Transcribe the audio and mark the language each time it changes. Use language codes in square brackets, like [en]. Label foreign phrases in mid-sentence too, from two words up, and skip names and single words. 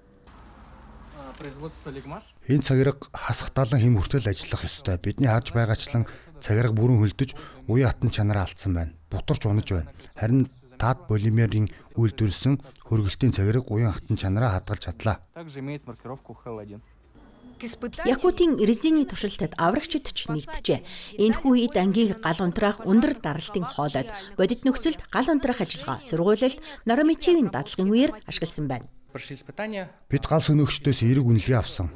[mn] Энэ цагираг хасах 70 хэм хүртэл ажиллах ёстой. Бидний харж байгаачлан цагираг бүрэн хөлдөж, уян хатан чанараа алдсан байна. Бутарч унаж байна. Харин таад полимерийн үйлдвэрлэсэн хөргөлтийн цагираг уян хатан чанараа хадгалж чадлаа. [ru] Также имеет маркировку HL1. [mn] Якутийн резиний туршилтад аврагчид ч нэгджээ. Энэхүү үед ангийн гал унтраах өндөр даралтын хоолойд бодит нөхцөлд гал унтраах ажиллагаа сургуулилт нормативын дадлагын үеэр ашигласан байна. Бид гал сөнөөгчдөөс эерэг үнэлгээ авсан.